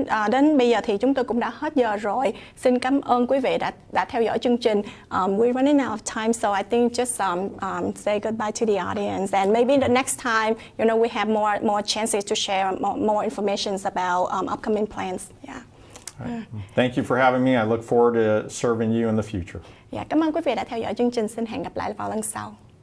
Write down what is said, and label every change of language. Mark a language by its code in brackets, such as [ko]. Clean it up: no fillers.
[vi] Đến bây giờ thì chúng tôi cũng đã hết giờ rồi. Xin cảm ơn quý vị đã theo dõi chương trình. [en] We're running out of time, so I think just say goodbye to the audience, and maybe the next time we have more chances to share more information about upcoming plans. Yeah. Right. Thank you for having me. I look forward to serving you in the future. [vi] Dạ, cảm ơn quý vị đã theo dõi chương trình. Xin hẹn gặp lại vào lần sau.